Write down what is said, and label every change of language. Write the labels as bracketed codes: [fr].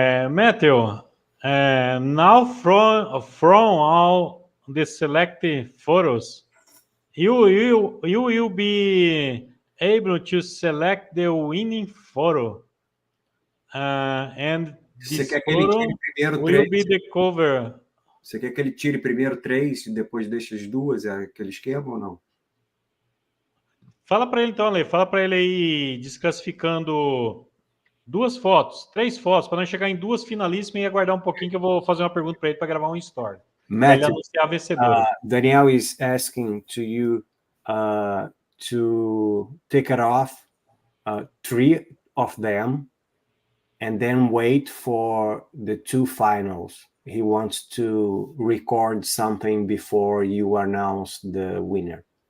[en] Matthew, now from all the selected photos, you will be able to select the winning photo, and this photo will be the cover. [pt] Você quer que ele tire primeiro 3 e depois deixa as 2? É aquele esquema ou não? Fala para ele então, Ale. Fala para ele aí, desclassificando 2 fotos, 3 fotos, para não chegar em 2 finalíssimas e aguardar um pouquinho que eu vou fazer uma pergunta para ele para gravar um story. Para ele anunciar a vencedora. [en] Daniel is asking to you to take it off 3 of them and then wait for the 2 finals. He wants to record something before you announce the winner.